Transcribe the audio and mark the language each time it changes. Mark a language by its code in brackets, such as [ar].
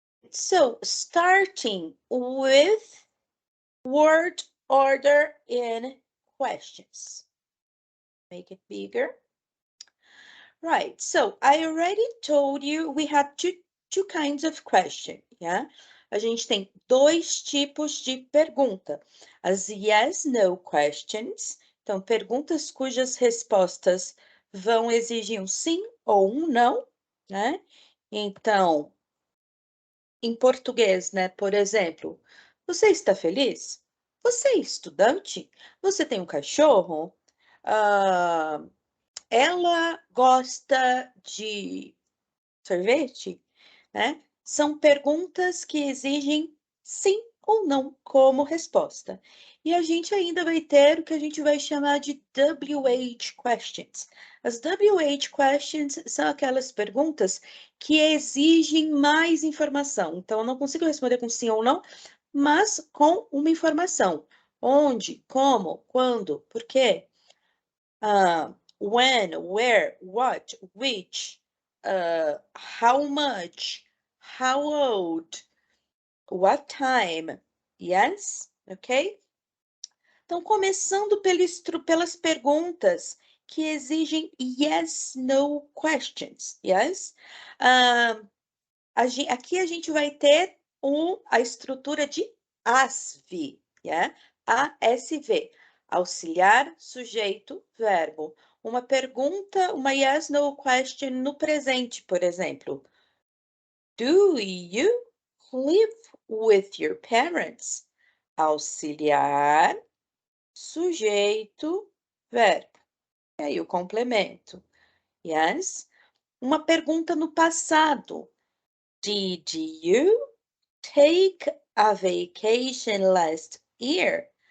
[en] So, starting with word order in questions. Make it bigger. Right, so I already told you we have two kinds of question, yeah? [pt] A gente tem dois tipos de pergunta. As yes, no questions, então perguntas cujas respostas vão exigir um sim ou um não, né? Então, em português, né, por exemplo, você está feliz? Você é estudante? Você tem um cachorro? Ah, ela gosta de sorvete, né? São perguntas que exigem sim ou não como resposta. E a gente ainda vai ter o que a gente vai chamar de WH questions. As WH questions são aquelas perguntas que exigem mais informação. Então, eu não consigo responder com sim ou não, mas com uma informação. Onde, como, quando, por quê? [en] When, where, what, which, how much, how old, what time, yes, ok? [pt] Então, começando pelas perguntas que exigem yes, no questions, yes? Aqui a gente vai ter a estrutura de ASV, yeah? ASV, auxiliar, sujeito, verbo. Uma pergunta, uma yes, no question no presente, por exemplo. [en] Do you live with your parents? [pt] Auxiliar, sujeito, verbo. E aí o complemento. Yes? Uma pergunta no passado. [en] Did you take a vacation last year?